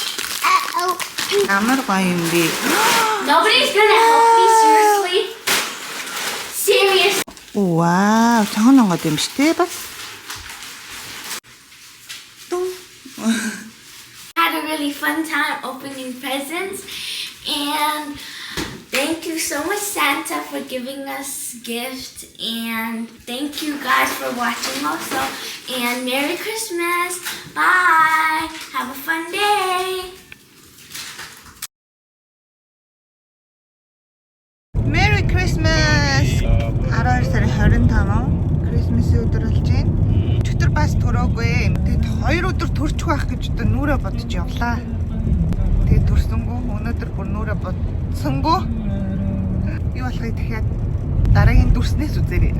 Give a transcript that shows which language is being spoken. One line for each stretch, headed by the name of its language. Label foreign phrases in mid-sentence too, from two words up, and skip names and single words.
Mongolian: амар гоё юм би.
English: Nobody's gonna help me, seriously. Serious.
Mongolian: Вау, цаана гоё юм шүү дээ бас.
English: Had a really fun time opening presents, and thank you so much, Santa, for giving us gifts, and thank you guys for watching also, and Merry Christmas. Bye. Have a fun day. Merry Christmas.
Mongolian: 12 сарын 25 Christmas-ийн өдөр болж байна. Өчигдөр бас төрөөгүй. Тэгээд 2 өдөр төрчих байх гэж одоо нүрэ бодож явлаа. Тэгээд төрсөнгөө өнөөдөр бүр нүрэ бодсөнгөө юу болохыг дахиад дараагийн дүрснээс үзээрэй.